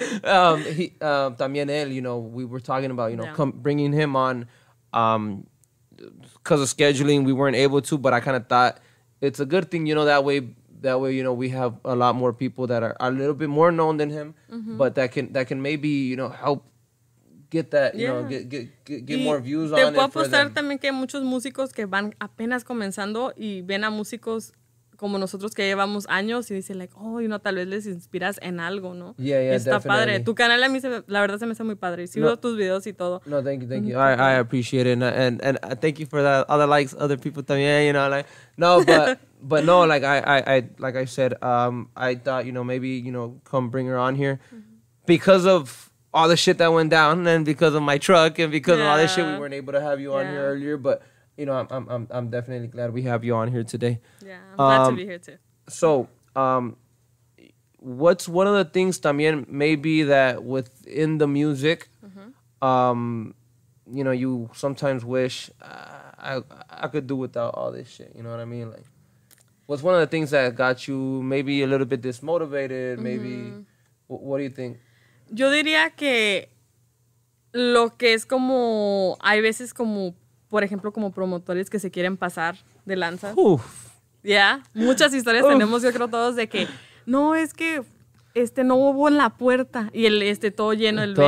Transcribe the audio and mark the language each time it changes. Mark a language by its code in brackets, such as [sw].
[es] También él, [en] you know, we were talking about, you know, bringing him on because of scheduling. We weren't able to, but I kind of thought it's a good thing, you know, that way, you know, we have a lot more people that are a little bit more known than him, but that can maybe, you know, help get that, you know, get more views on it. [es] Te puedo apostar también que hay muchos músicos que van apenas comenzando y ven a músicos como nosotros que llevamos años y dicen, [en] like, oh, you know, [es] tal vez les inspiras en algo, ¿no? [en] Yeah, [es] está [en] definitely. [es] Padre. Tu canal a mí, la verdad, se me hace muy padre. Sigo tus videos y todo. [en] No, thank you. I appreciate it. And thank you for the other likes, other people también, you know, like, no, but no, like, I like I said, I thought, you know, maybe, you know, come bring her on here because of all the shit that went down and because of my truck and because of all this shit, we weren't able to have you on here earlier, but you know, I'm definitely glad we have you on here today. Yeah, I'm glad to be here too. So, what's one of the things también maybe that within the music, you know, you sometimes wish I could do without all this shit. You know what I mean? Like, what's one of the things that got you maybe a little bit dismotivated? Maybe, what do you think? [es] Yo diría que lo que es como, hay veces como, por ejemplo, como promotores que se quieren pasar de lanzas. Muchas historias tenemos, yo creo todos, de que no, es que no hubo en la puerta y el todo lleno el